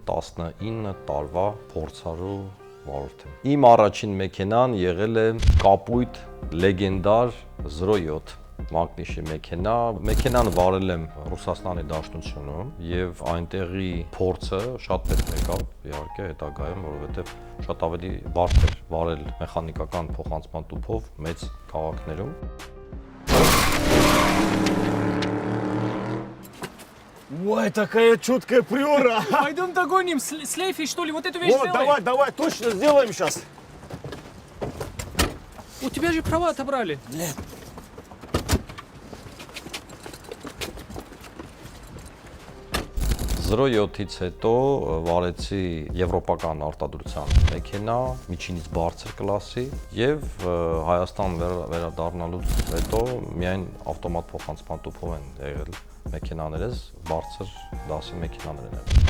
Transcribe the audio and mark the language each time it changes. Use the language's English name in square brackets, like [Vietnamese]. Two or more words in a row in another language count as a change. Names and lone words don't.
[Armenian] 19 տարվա փորձառու վարորդ եմ։ Իմ առաջին մեքենան եղել է կապույտ լեգենդար 07 մագնիշի մեքենան վարել եմ Ռուսաստանի Դաշնությունում եւ այնտեղի փորձը շատ պետք եկավ իհարկե հետագայում, որովհետեւ շատ ավելի բարդ էր վարել մեխանիկական փոխանցման տուփով մեծ քաղաքներում։ [Russian] Ой, такая чуткая приора. Пойдем догоним, слейфи, что ли, вот эту вещь Вот, сделай. давай, точно сделаем сейчас. У тебя же права отобрали. [Armenian] 07-ից հետո վարեցի եվրոպական արտադրության մեքենա, միջինից բարձր կլասի եւ Հայաստան վերադառնալուց հետո միայն ավտոմատ փոխանցման տուփով են եղել մեքենաներս, բարձր դասի մեքենաներ են եղել։